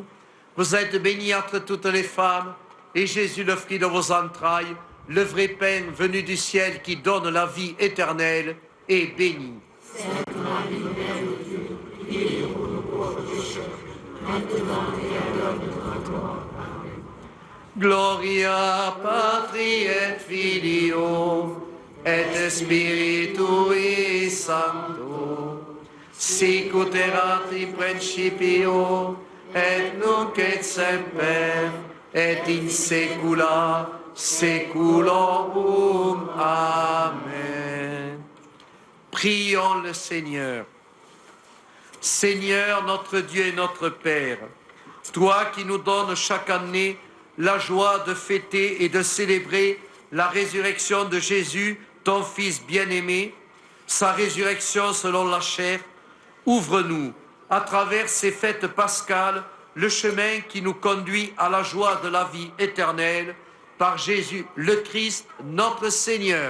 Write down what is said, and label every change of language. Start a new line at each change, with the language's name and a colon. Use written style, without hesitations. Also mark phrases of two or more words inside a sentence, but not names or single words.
French: Vous êtes bénie entre toutes les femmes, et Jésus, le fruit de vos entrailles, le vrai pain venu du ciel qui donne la vie éternelle, est béni. Sainte Marie, Mère de Dieu, priez pour nous pauvres pécheurs, maintenant et à l'heure de notre mort. Amen.
Latin: Gloria Patri et Filio et Spiritui Sancto, sic ut erat in principio et nunc et semper et in saecula saeculorum.
French: Amen. Prions le Seigneur. Seigneur, notre Dieu et notre Père, toi qui nous donnes chaque année la joie de fêter et de célébrer la résurrection de Jésus, ton Fils bien-aimé, sa résurrection selon la chair, ouvre-nous, à travers ces fêtes pascales, le chemin qui nous conduit à la joie de la vie éternelle, par Jésus le Christ, notre Seigneur.